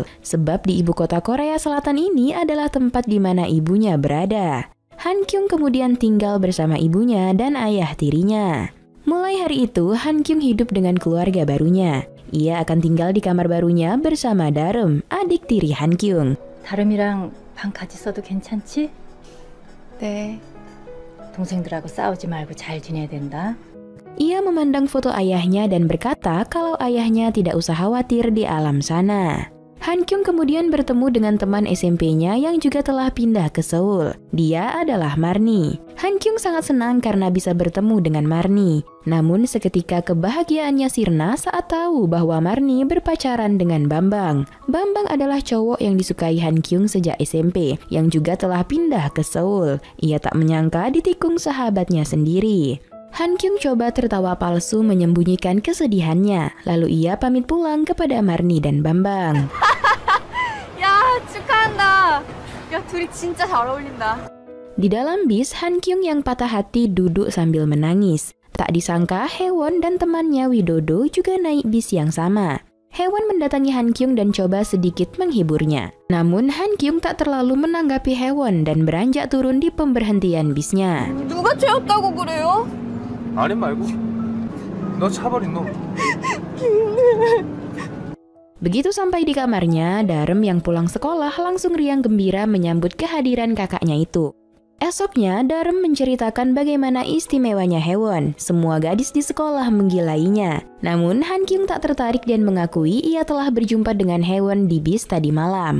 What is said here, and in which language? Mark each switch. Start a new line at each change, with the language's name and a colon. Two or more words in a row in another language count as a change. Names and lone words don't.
Indonesian: Sebab di ibu kota Korea Selatan ini adalah tempat di mana ibunya berada. Han-kyung kemudian tinggal bersama ibunya dan ayah tirinya. Mulai hari itu, Han-kyung hidup dengan keluarga barunya. Ia akan tinggal di kamar barunya bersama Darum, adik tiri Han-kyung.
Korean: 다름이랑 방 같이 써도 괜찮지? 네. 동생들하고 싸우지 말고 잘 지내야 된다.
Indonesian: Ia memandang foto ayahnya dan berkata kalau ayahnya tidak usah khawatir di alam sana. Han-kyung kemudian bertemu dengan teman SMP-nya yang juga telah pindah ke Seoul. Dia adalah Marni. Han-kyung sangat senang karena bisa bertemu dengan Marni. Namun seketika kebahagiaannya sirna saat tahu bahwa Marni berpacaran dengan Bambang. Bambang adalah cowok yang disukai Han-kyung sejak SMP, yang juga telah pindah ke Seoul. Ia tak menyangka ditikung sahabatnya sendiri. Han-kyung coba tertawa palsu menyembunyikan kesedihannya. Lalu ia pamit pulang kepada Marni dan Bambang.
Korean: 야, 축하한다. 야, 둘이 진짜 잘 어울린다.
Indonesian: Di dalam bis, Han-kyung yang patah hati duduk sambil menangis. Tak disangka, Haewon dan temannya Widodo juga naik bis yang sama. Haewon mendatangi Han-kyung dan coba sedikit menghiburnya. Namun Han-kyung tak terlalu menanggapi Haewon dan beranjak turun di pemberhentian bisnya.
Korean: 누가 죄였다고 그래요? 아님 말고 너 차버린 너.
Indonesian: Begitu sampai di kamarnya, Darum yang pulang sekolah langsung riang gembira menyambut kehadiran kakaknya itu. Esoknya, Darum menceritakan bagaimana istimewanya Haewon. Semua gadis di sekolah menggilainya. Namun, Han-kyung tak tertarik dan mengakui ia telah berjumpa dengan Haewon di bis tadi malam.